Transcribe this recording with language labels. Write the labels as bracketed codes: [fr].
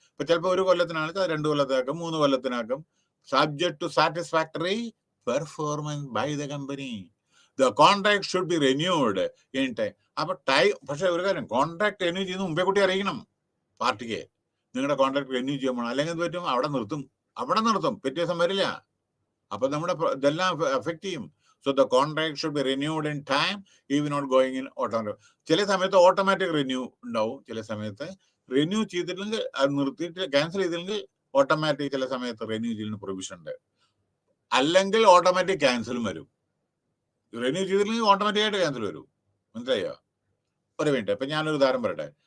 [ml] ഇപ്പൊ ചിലപ്പോൾ 1 കൊല്ലത്തിനാണ്, 2 കൊല്ലത്തിനാക്കും, 3 കൊല്ലത്തിനാക്കും, [en] Subject to satisfactory performance by the company. The contract should be renewed in time. [ml] അപ്പൊ പക്ഷെ ഒരു കാര്യം, കോൺട്രാക്ട് റിന്യൂ ചെയ്യുന്ന മുമ്പേ കൂട്ടി അറിയിക്കണം പാർട്ടിക്ക്, നിങ്ങളുടെ കോൺട്രാക്ട് റിന്യൂ ചെയ്യുമ്പോൾ. അല്ലെങ്കിൽ എന്ത് പറ്റും, അവിടെ നിർത്തും, പിറ്റേ ദിവസം വരില്ല. അപ്പൊ നമ്മുടെ ഇതെല്ലാം എഫക്ട് ചെയ്യും. [en] So the contract should be renewed in time, even not going in automatic. [ml] ചില സമയത്ത് ഓട്ടോമാറ്റിക് റിന്യൂ ഉണ്ടാവും, ചില സമയത്ത് റിന്യൂ ചെയ്തില്ലെങ്കിൽ അത് നിർത്തിയിട്ട് ക്യാൻസൽ ചെയ്തില്ലെങ്കിൽ ഓട്ടോമാറ്റിക് ചില സമയത്ത് റിന്യൂ ചെയ്യുന്ന പ്രൊവിഷൻ ഉണ്ട്. അല്ലെങ്കിൽ ഓട്ടോമാറ്റിക് ക്യാൻസലും വരും. റിന്യൂ ചെയ്തില്ലെങ്കിൽ ഓട്ടോമാറ്റിക് ആയിട്ട് ക്യാൻസൽ വരും. മനസ്സിലായോ? ഒരു മിനിറ്റ്. ഇപ്പൊ ഞാനൊരു ഉദാഹരണം പറയട്ടെ.